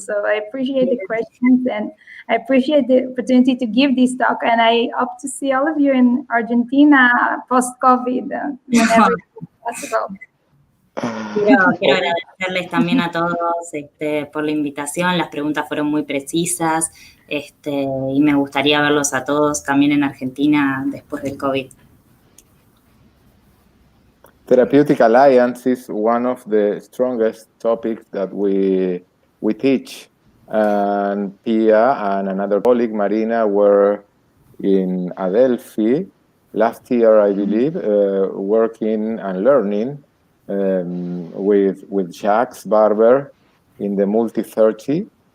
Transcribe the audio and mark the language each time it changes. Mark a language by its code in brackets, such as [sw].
[en] So I appreciate the questions and I appreciate the opportunity to give this talk. And I hope to see all of you in Argentina post-COVID whenever it's possible. [es] Quiero agradecerles también a todos por la invitación. Las preguntas fueron muy precisas y me gustaría verlos a todos también en Argentina después del COVID. [en] Therapeutic Alliance is one of the strongest topics that we teach. And Pia and another colleague, Marina, were in Adelphi last year, I believe, working and learning with Jacques Barber in the Multi-30.